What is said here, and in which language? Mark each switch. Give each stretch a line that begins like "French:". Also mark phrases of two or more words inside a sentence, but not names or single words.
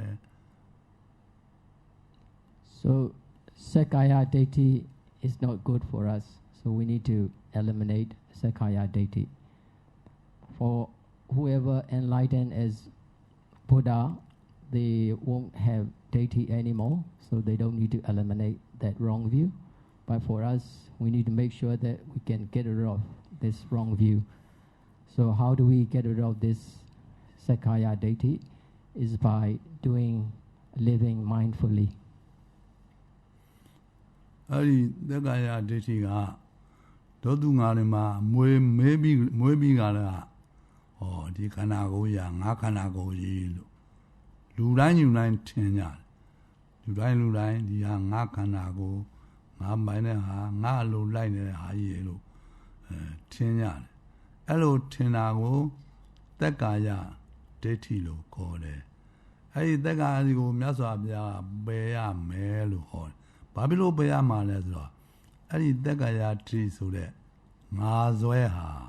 English: So Sakkaya deity is not good for us, so we need to eliminate Sakkaya deity. For whoever enlightened as Buddha, they won't have deity anymore, so they don't need to eliminate that wrong view. But for us, we need to make sure that we can get rid of this wrong view. So how do we get rid of this Sakkaya deity? Is by living mindfully.
Burmese: အဲ့ဒီသက်္ကာယဒိဋ္ဌိကဒုသူငါတွေမှာမွေးပြီးကလည်းဒီခန္ဓာကိုယ်ရငါခန္ဓာကိုယ် ကြီးလို့လူတိုင်းယူတိုင်းထင်ကြတယ်လူတိုင်းဒီဟာငါခန္ဓာကိုယ်ငါပိုင်တဲ့ဟာငါလိုလိုက်နေတဲ့ဟာကြီးလို့ထင်ကြတယ်အဲ့လိုထင်တာကိုသက်္ကာယဒိဋ္ဌိလို့ခေါ်တယ်အဲ့ဒီသက်္ကာယကိုမြတ်စွာဘုရားပယ်ရမယ်လို့ဟောတယ်ဘာဖြစ်လို့ပယ်ရမှာလဲဆိုတော့အဲ့ဒီသက်္ကာယဒိဋ္ဌိဆိုတဲ့ငါဇွဲဟာ